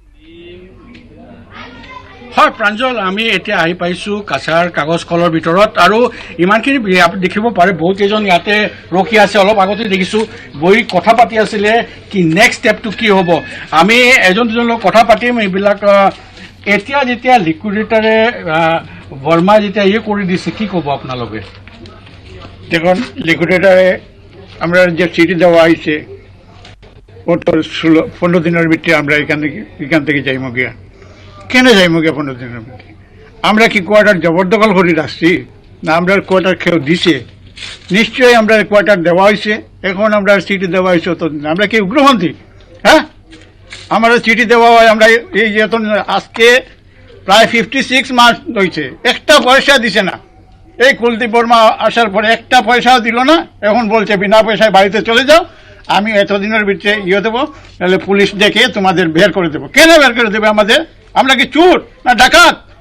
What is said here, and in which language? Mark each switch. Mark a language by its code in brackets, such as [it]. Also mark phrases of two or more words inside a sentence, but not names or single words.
[as] হয় প্ৰাঞ্জল আমি এতিয়া আহি পাইছো কাছাৰ কাগজ কলৰ ভিতৰত আৰু ইমানখিনি দেখিব পাৰে বহুত কেইজন ইয়াতে ৰখি আছে অলপ আগতে দেখিছো বহি কথা পাতি আছিলে কি [en] next step [as] কি হ'ব আমি এজন দুজন লোক কথা পাতিম এইবিলাক এতিয়া যেতিয়া লিকুইডেটৰে বৰ্মা যেতিয়া কৰি দিছে কি ক'ব আপোনালোকে [bn] দেখুন লিকুইডেটরে আমরা যে চিঠি দেওয়া হয়েছে ও তো 15 দিনের ভিতরে আমরা এখান থেকে যাইমো গিয়া কেন যাইমো গিয়া 15 দিনের ভিতরে আমরা কি কোয়ার্টার জবরদখল করে রাখছি না আমরা কোয়ার্টার কেউ দিছে নিশ্চয়ই আমরা কোয়ার্টার দেওয়া হয়েছে এখন আমরা চিঠি দেওয়া হয়েছে তো আমরা কি উগ্রপন্থী হ্যাঁ আমরা চিঠি দেওয়া হয় আমরা এই আজকে প্রায় 56 মাস হয়েছে একটা পয়সা দিছে না এই কুলদীপ বর্মা আসার পরে একটা পয়সাও দিল না এখন বলছে বিনা পয়সায় বাড়িতে চলে যাও আমি এতদিনের ভিতরে দেবো তাহলে পুলিশ ডেকে তোমাদের বের করে দেবো কেন বের করে দেবে আমাদের আমরা কি চোর না ডাকাত